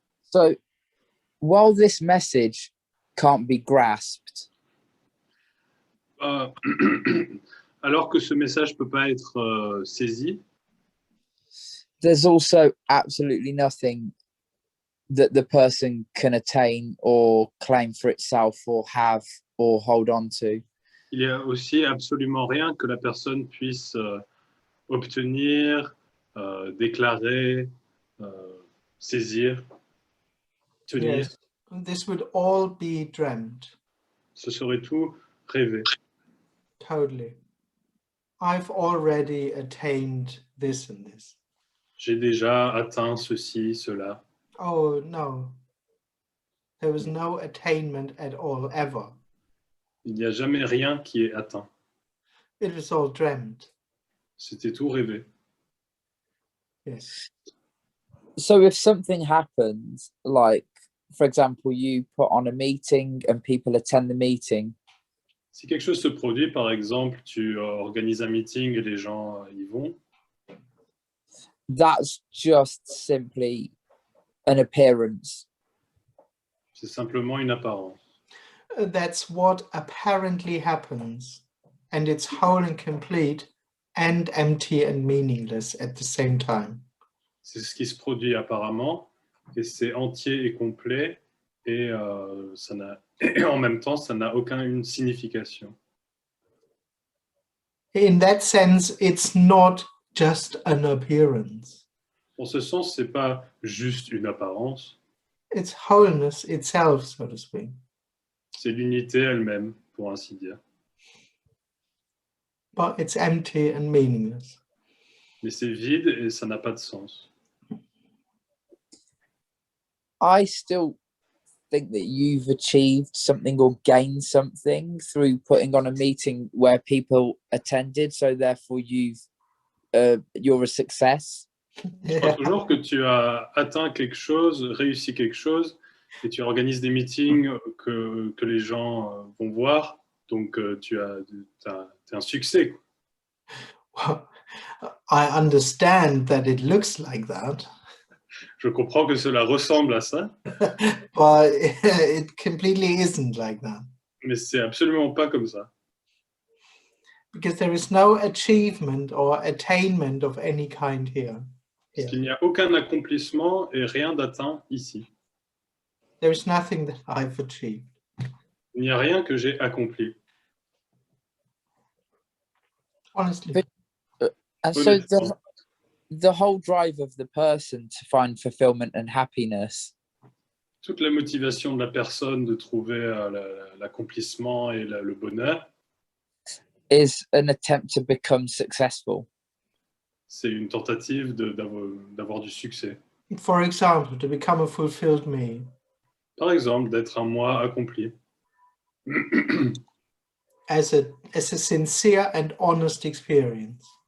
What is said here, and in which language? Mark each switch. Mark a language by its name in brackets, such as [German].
[English] So, while this message can't be grasped, [French] Alors que ce message peut pas être saisi, [English] there's also absolutely nothing that the person can attain or claim for itself or have or hold on to. [French] il y a aussi absolument rien que la personne puisse obtenir, déclarer, saisir, tenir. [English] Yes, this would all be dreamt. [French] Ce serait tout rêvé. [English] Totally. I've already attained this and this. [French] J'ai déjà atteint ceci, cela. [English] Oh, no. There was no attainment at all, ever. [French] Il n'y a jamais rien qui est atteint. [English] It was all dreamt. [French] C'était tout rêvé. [English] Yes. So if something happens, like, for example, you put on a meeting and people attend the meeting, [French] Si quelque chose se produit, par exemple, tu organises un meeting et les gens y vont, [English] that's just simply an appearance. [French] c'est simplement une apparence. [English] That's what apparently happens, and it's whole and complete and empty and meaningless at the same time. [French] C'est ce qui se produit apparemment, et c'est entier et complet, et en même temps, ça n'a aucune signification. [English] In that sense, it's not just an appearance. [French] En ce sens, c'est pas juste une apparence, [English] It's wholeness itself, so to speak. [French] c'est l'unité elle-même, pour ainsi dire. [English] But it's empty and meaningless. [French] Mais c'est vide et ça n'a pas de sens. [English] I still think that you've achieved something or gained something through putting on a meeting where people attended, so therefore you're a success. [French] Je crois toujours que tu as atteint quelque chose, réussi quelque chose, et tu organises des meetings que les gens vont voir, donc tu t'es un succès. [English] Well, I understand that it looks like that, [French] Je comprends que cela ressemble à ça, [English] but it completely isn't like that. [French] mais c'est absolument pas comme ça. [English] Because there is no achievement or attainment of any kind here. [French] Parce qu'il n'y a aucun accomplissement et rien d'atteint ici. [English] There is nothing that I've achieved. [French] Il n'y a rien que j'ai accompli. [English] Honestly. And so the whole drive of the person to find fulfillment and happiness [French] Toute la motivation de la personne de trouver l'accomplissement et le bonheur, [English] is an attempt to become successful. [French] c'est une tentative d'avoir du succès. [English] For example, to become a fulfilled me. [French] Par exemple, d'être un moi accompli. [English] As a sincere and honest experience.